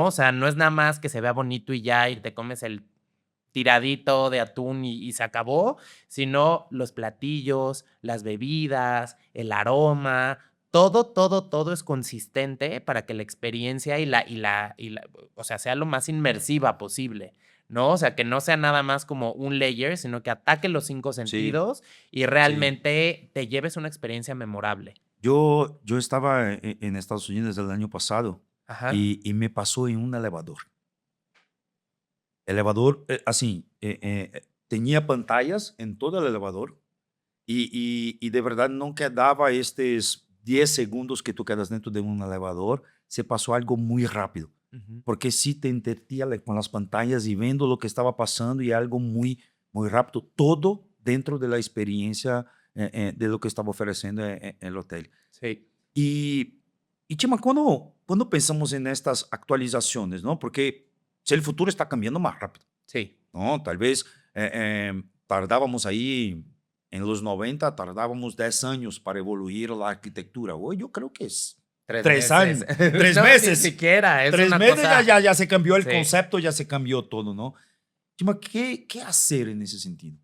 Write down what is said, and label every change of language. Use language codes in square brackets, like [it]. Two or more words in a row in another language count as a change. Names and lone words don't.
[es] O sea, no es nada más que se vea bonito y ya y te comes el tiradito de atún y se acabó, sino los platillos, las bebidas, el aroma, todo es consistente para que la experiencia o sea, sea lo más inmersiva posible, ¿no? O sea, que no sea nada más como un layer, sino que ataque los 5 Sí, sentidos y sí. realmente te lleves una experiencia memorable. [pt] Eu estava em Estados Unidos o ano passado Ajá. e me passou em um elevador. Elevador, assim, tinha pantallas em todo o elevador e de verdade não quedava estes 10 segundos que tu quedas dentro de um elevador, se passou algo muito rápido, Ujú. porque sí te entretia com as pantallas e vendo o que estava passando e algo muito, muito rápido, todo dentro da experiência [es] de lo que [pt] estava oferecendo o hotel. [es] Sí, [pt] E, e Chima, quando pensamos em estas atualizações, não? Porque se o futuro está cambiando mais rápido. [es] sí. ¿No? Tal vez tardábamos ahí, en los 90 tardábamos 10 años para evoluir la arquitectura. Hoy yo creo que es 3 3 meses. años, 3 No, ni meses. siquiera, es 3 una meses cosa. ya se cambió el Sí. concepto, ya se cambió todo, ¿no? Chima, ¿qué hacer en ese sentido?